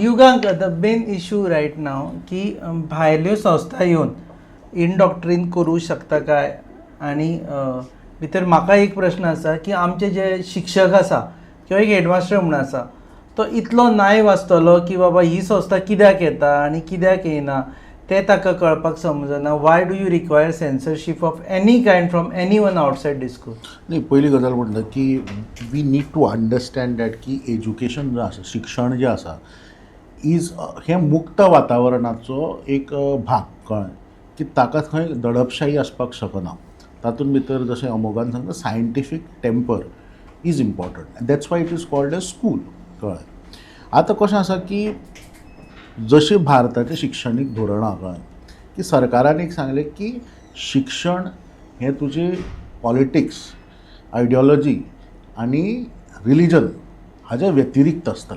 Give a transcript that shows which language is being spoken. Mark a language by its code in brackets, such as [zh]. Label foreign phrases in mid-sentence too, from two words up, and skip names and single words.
[kok] युगांक [en] the main issue right now [kok] की भायल्यो संस्था येवन इनडॉक्ट्रीन करूं शकता काय. आनी भितर म्हाका एक प्रश्न आसा की आमचे जे शिक्षक आसा किंवा एक हेडमास्टर म्हणून आसा तो इतलो नायव आसतलो की बाबा ही संस्था कित्याक येता आनी कित्याक येना ते ताका कळपाक समजना. [en] why do you require censorship of any kind from any one outside discourse. [kok] नाही, पहिली गजाल म्हणटा की [en] we need to understand that [kok] की एज्युकेशन जें आसा, शिक्षण जें आसा इज हें मुक्त वातावरणाचो एक भाग. कळ्ळें की ताका खंय दडपशाही आसपाक शकना. तातूंत भितर जशें अमोगान सांगता [en] scientific temper is important. that's why it is called as school. [kok] कळ्ळें. आतां कशें आसा की जशी भारताचें शिक्षणीक धोरणां कळ्ळें की सरकारान एक सांगलें की शिक्षण हें तुजें [en] politics, ideology [kok] आनी रिलीजन हाजे व्यतिरिक्त आसतलें.